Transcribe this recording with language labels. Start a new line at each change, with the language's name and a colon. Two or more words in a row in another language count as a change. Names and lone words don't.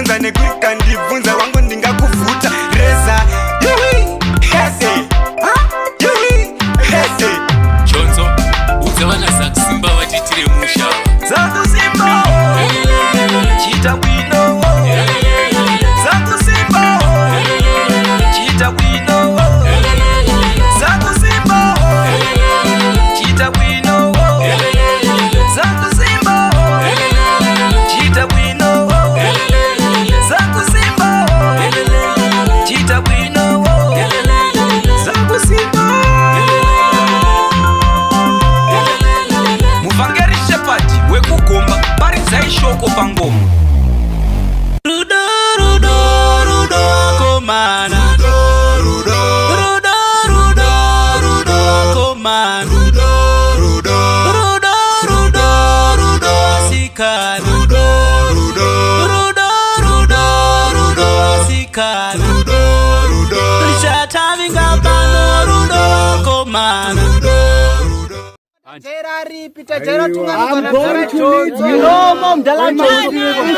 Shona: nekuika ndibvunza wangu ndingakuvuta reza yui hese hese Chonzo udzavana Zakusimba vatitire musha
Nyanja: Zakusimba chita bwino Zakusimba chita bwino Zakusimba chita bwino Zakusimba chita bwino Zakusimba chita bwino Zakusimba
Shona: Muvangeri Shepherd wekugomba paridza ishoko pangoma Rudo rudo rudo komana Rudo rudo rudo rudo komana Rudo rudo rudo rudo rudo sikana Rudo rudo rudo rudo rudo sikana Rudo rudo Richatavinga pano rudo komana
English: I'm going to leave you. No, Mom, I'm going to leave you.